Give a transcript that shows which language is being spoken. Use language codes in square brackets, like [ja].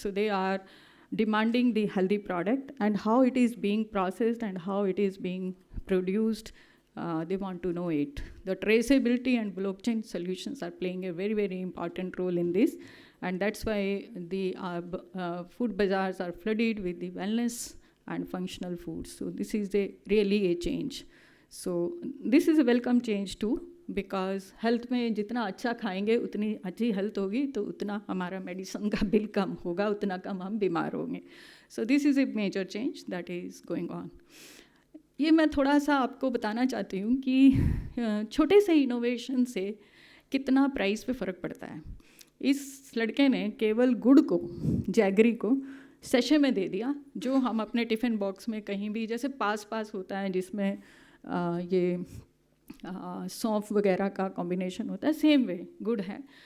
[en] So they are demanding the healthy product and how it is being processed and how it is being produced. They want to know it. The traceability and blockchain solutions are playing a very important role in this. And that's why the food bazaars are flooded with the wellness and functional foods. So this is really a change. So this is a welcome change too, because [hi] health में जितना अच्छा खाएंगे उतनी अच्छी health होगी, तो उतना हमारा medicine का bill कम होगा, उतना कम हम बीमार होंगे. [en] So this is a major change that is going on. [hi] ये मैं थोड़ा सा आपको बताना चाहती हूँ कि छोटे से इनोवेशन से कितना प्राइस पे फ़र्क पड़ता है. इस लड़के ने केवल गुड़ को, जैगरी को सैशे में दे दिया, जो हम अपने टिफ़िन बॉक्स में कहीं भी, जैसे पास होता है जिसमें ये सौंफ वगैरह का कॉम्बिनेशन होता है, सेम वे गुड़ है.